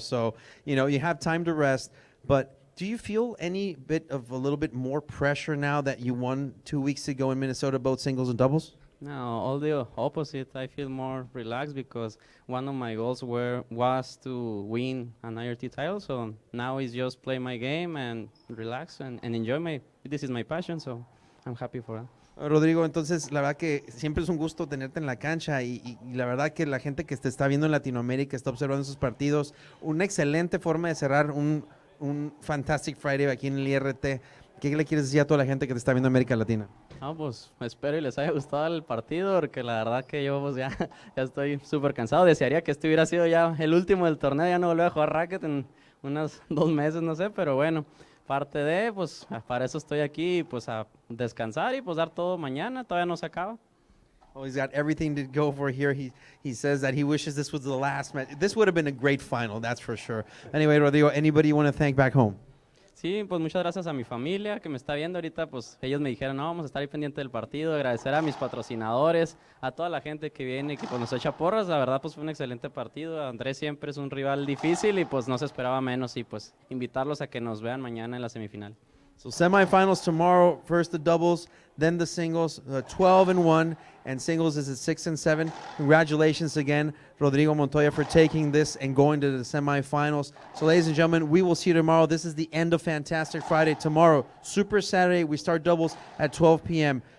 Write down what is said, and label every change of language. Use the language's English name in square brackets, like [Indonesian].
[English] So, you know, you have time to rest, but do you feel any bit of a little bit more pressure now that you won 2 weeks ago in Minnesota, both singles and doubles? No, all the opposite. I feel more relaxed because one of my goals was to win an IRT title. So now it's just play my game and relax and enjoy this is my passion, so I'm happy for that. [Spanish] Rodrigo, entonces la verdad que siempre es un gusto tenerte en la cancha y la verdad que la gente que te está viendo en Latinoamérica está observando esos partidos. Una excelente forma de cerrar un Fantastic Friday aquí en el IRT. ¿Qué le quieres decir a toda la gente que te está viendo en América Latina? Pues espero y les haya gustado el partido, porque la verdad que yo pues ya estoy súper cansado. Desearía que este hubiera sido ya el último del torneo, ya no volver a jugar racket en unos 2 meses, no sé, pero bueno, parte de, pues para eso estoy aquí, pues a descansar y pues dar todo mañana, todavía no se acaba. [English] Oh, he's got everything to go for here. He says that he wishes this was the last match. This would have been a great final, that's for sure. Anyway, Rodrigo, anybody you want to thank back home? [Spanish] Sí, pues muchas gracias a mi familia que me está viendo ahorita, pues ellos me dijeron, no, vamos a estar ahí pendiente del partido, agradecer a mis patrocinadores, a toda la gente que viene y que pues nos echa porras. La verdad pues fue un excelente partido. Andrés siempre es un rival difícil y pues no se esperaba menos, y pues invitarlos a que nos vean mañana en la semifinal. [English] So semifinals tomorrow, first the doubles, then the singles, 12-1, and singles is at 6-7. Congratulations again, Rodrigo Montoya, for taking this and going to the semifinals. So ladies and gentlemen, we will see you tomorrow. This is the end of Fantastic Friday. Tomorrow, Super Saturday, we start doubles at 12 p.m.